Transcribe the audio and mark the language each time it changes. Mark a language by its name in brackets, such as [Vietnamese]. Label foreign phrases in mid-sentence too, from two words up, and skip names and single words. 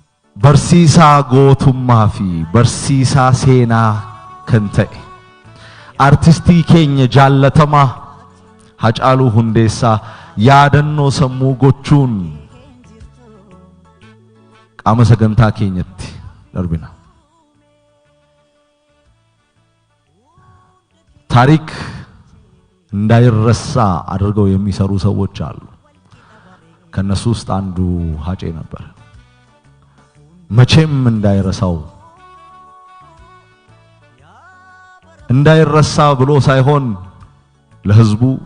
[Oromo] Barsiisaa gootummaa fi barsiisaa seenaa kan ta'e artistii keenya jaallatamaa Hacaaluu Hundeessaa yaadannoo sammuu gochuun qaama sagantaa keenyatti darbina. [Amharic] ታሪክ እንዳይረሳ አድርገው የሚሰሩ ሰዎች አሉ። ከነሱ ውስጥ አንዱ ሀጬ ነበር። መቼም እንዳይረሳ ብሎ ሳይሆን ለህዝቡ